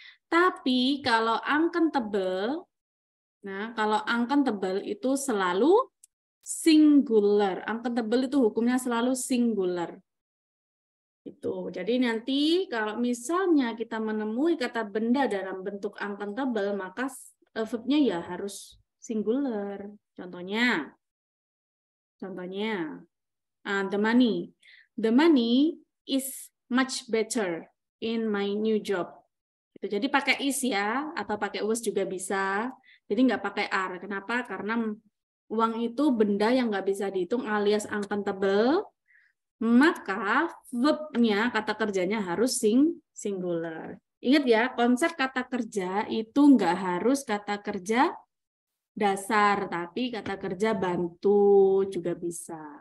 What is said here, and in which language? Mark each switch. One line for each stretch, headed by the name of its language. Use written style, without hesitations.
Indonesian: Tapi kalau uncountable, nah kalau uncountable itu selalu singular, uncountable itu hukumnya selalu singular. Itu. Jadi nanti kalau misalnya kita menemui kata benda dalam bentuk uncountable, maka verbnya ya harus singular. Contohnya,
English: the money. The money is much better in my new job.
Indonesian: Itu. Jadi pakai is ya, atau pakai was juga bisa. Jadi nggak pakai are. Kenapa? Karena uang itu benda yang nggak bisa dihitung alias uncountable. Maka verbnya, kata kerjanya harus singular. Ingat ya, konsep kata kerja itu nggak harus kata kerja dasar, tapi kata kerja bantu juga bisa.